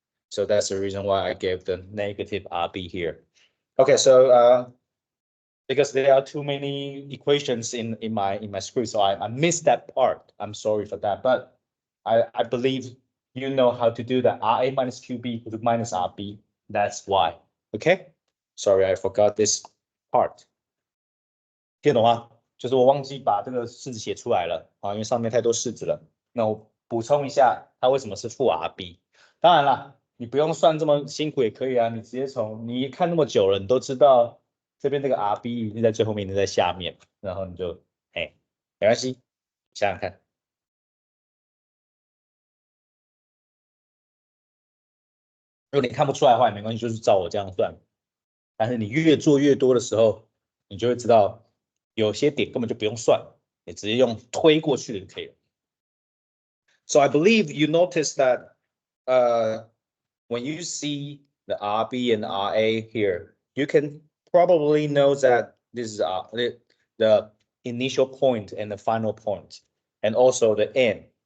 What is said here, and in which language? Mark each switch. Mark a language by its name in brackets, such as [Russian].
[English] So that's the reason why I gave the negative RB here. Okay, so because there are too many equations in my script, so I missed that part. I'm sorry for that, but I believe you know how to do that. RA minus QB equal to minus RB. That's why. Okay. Sorry, I forgot this part. [Chinese] 听懂吗？就是我忘记把这个式子写出来了啊，因为上面太多式子了。那我补充一下，它为什么是负 RB？ 当然了，你不用算这么辛苦也可以啊，你直接从你看那么久了，你都知道这边这个 RB 一定在最后面，一定在下面，然后你就哎，没关系，想想看。如果你看不出来的话也没关系，就是照我这样算。但是你越做越多的时候，你就会知道有些点根本就不用算，你直接用推过去就可以了。 [English] So I believe you notice that when you see the RB and RA here, you can probably know that this is the initial point and the final point, and also the end.